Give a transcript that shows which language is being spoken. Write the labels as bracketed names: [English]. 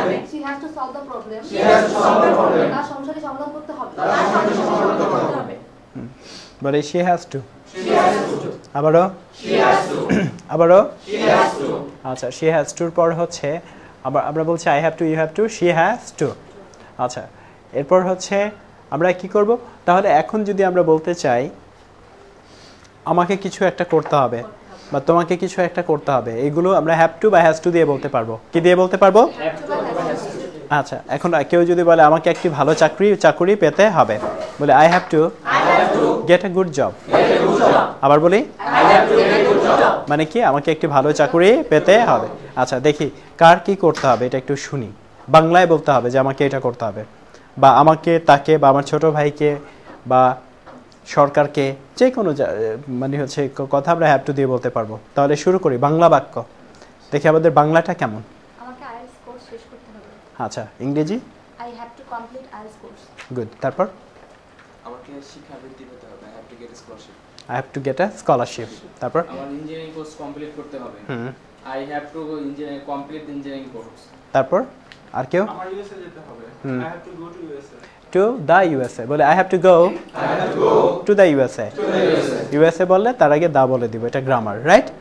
[English] She has to solve the problem. [Bangla] তার সমস্যাটি সমাধান করতে হবে। [English] বলে she has to [Bangla] আবারও আচ্ছা [English] she has to [Bangla] এর পর হচ্ছে আবার আমরা বলছি [English] I have to, you have to, she has to। [Bangla] আচ্ছা এরপর হচ্ছে আমরা কি করব, তাহলে এখন যদি আমরা বলতে চাই আমাকে কিছু একটা করতে হবে বা তোমাকে কিছু একটা করতে হবে, এগুলো আমরা হ্যাভ টু বা হ্যাজ টু দিয়ে বলতে পারবো। কি দিয়ে বলতে পারবো? আচ্ছা এখন কেউ যদি বলে আমাকে একটি ভালো চাকরি পেতে হবে, বলে [English] I have to get a good job. [Bangla] আবার বলি মানে কি আমাকে একটি ভালো চাকরি পেতে হবে। আচ্ছা দেখি কার কি করতে হবে এটা একটু শুনি। বাংলায় বলতে হবে যে আমাকে এটা করতে হবে, বা আমাকে, তাকে, বা আমার ছোট ভাইকে, বা সরকারকে, যে কোনো মানে হচ্ছে কথা আমরা হ্যাভ টু দিয়ে বলতে পারবো। তাহলে শুরু করি বাংলা বাক্য। দেখি আমাদের বাংলাটা কেমন। আমাকে আইএলটিএস কোর্স শেষ করতে হবে। আচ্ছা ইংরেজি [English] I have to complete IELTS course. [Bangla] Good. তারপর আমাকে শিক্ষাবৃত্তি পেতে হবে, [English] I have to get a scholarship. I have to get a scholarship। [Bangla] তারপর আমার ইঞ্জিনিয়ারিং কোর্স কমপ্লিট করতে হবে, [English] I have to complete the engineering course। [Bangla] তারপর আর কেউ? আমার ইউএসএ যেতে হবে, [English] I have to go to USA. To the USA বলে I have to go to the USA। [Bangla] USA বললে তার আগে দা বলে দিব, এটা গ্রামার, রাইট?